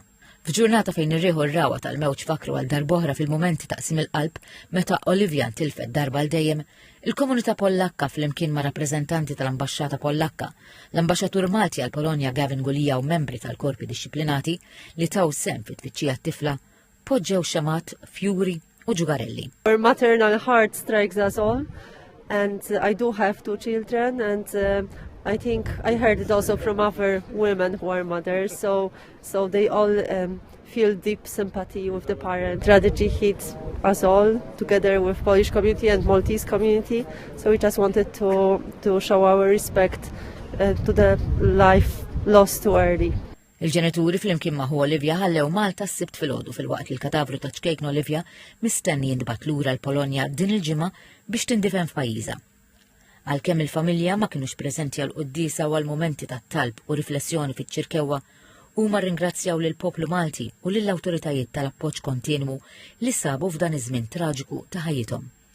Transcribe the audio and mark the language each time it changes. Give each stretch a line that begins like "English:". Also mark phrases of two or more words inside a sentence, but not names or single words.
Maltese: F'ġurnata fejn irrieħu r-rawa tal-mewġ fakru għal darb'oħra fil-mumenti taqsim il-qalb meta Olivia ntilfet darba l dejjem, il-komunità Pollakka flimkien ma' rappreżentanti tal-Ambaxxata Pollakka, l-Ambaxxatur Malti għal Polonja Gavin Gulija u membri tal-korpi dixxiplinati li taw sem fit-tfittxija t-tifla poġġew xamat, fjuri u ġugarelli.
English: Our maternal heart strikes us all, and I do have 2 children, and I think I heard it also from other women who are mothers, so they all feel deep sympathy with the parent. Tragedy hit us all together with Polish community and Maltese community, so we just wanted to show our respect to the life lost too early.
Maltese: Il-ġenituri flimkien ma' Olivia ħallew Malta s-sibt fil-għodu fil-waqt li l-kadavru ta' ċkejkna Olivia mistenni jindbat lura l-Polonja din il-ġimgħa biex tindifen f'pajjiżha. Għalkemm il-familja ma kienux preżenti għal qudiesa u għal-momenti tat-talb u riflessjoni fiċ-Ċirkewwa huma rringrazzjaw lil poplu Malti u lill-awtoritajiet tal-appoġġ kontinwu li sabu f'dan iż-żmien traġiku ta' ħajjithom.